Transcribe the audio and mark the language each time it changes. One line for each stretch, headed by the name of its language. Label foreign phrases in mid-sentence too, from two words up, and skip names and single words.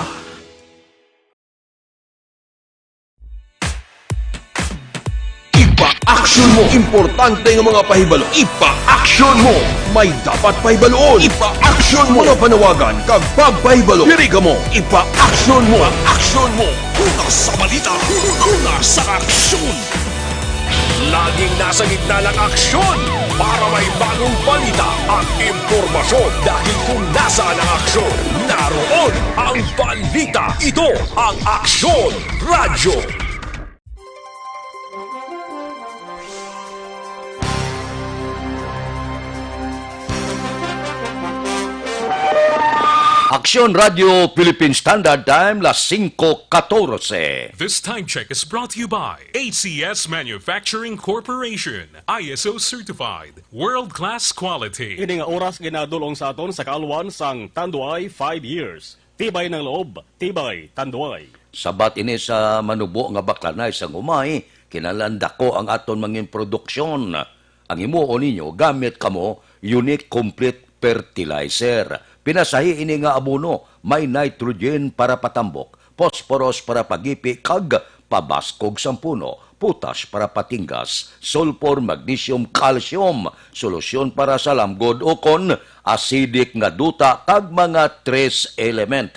Hiligaynon: Ipa-aksyon mo! Importante ng mga pahibalo. Ipa-aksyon mo! May dapat pahibaloon. Ipa-aksyon mo! Mga panawagan kag pagpahibalo. Piri ka mo! Ipa-aksyon mo! Ipa-aksyon mo!
Filipino: Una sa balita, una sa aksyon. Laging nasa gitna ng aksyon para may bagong balita at impormasyon. Dahil kung nasaan ang aksyon, naroon ang balita. Ito ang Aksyon Radyo.
English: Aksyon Radio Philippine Standard Time, las 5:14. This time check is brought to you by ACS Manufacturing Corporation, ISO certified, world-class quality.
Hiligaynon: Ini nga oras ginadulong sa aton sa kaalwan sang Tanduay 5 years.
Filipino: Tibay ng loob, tibay Tanduay.
Hiligaynon: Sabat ini sa manubo nga baklanay sa umay, kinalanda ko ang aton mangin produksyon. Ang imuo ninyo, gamit kamo unique complete fertilizer. Pinasahi ini nga abono, may nitrogen para patambok, phosphorus para pagipi, kag pabaskog sang puno, potash para patinggas, sulfur, magnesium, calcium, solusyon para sa lamgod o kon acidic nga duta, kag mga
English: trace element.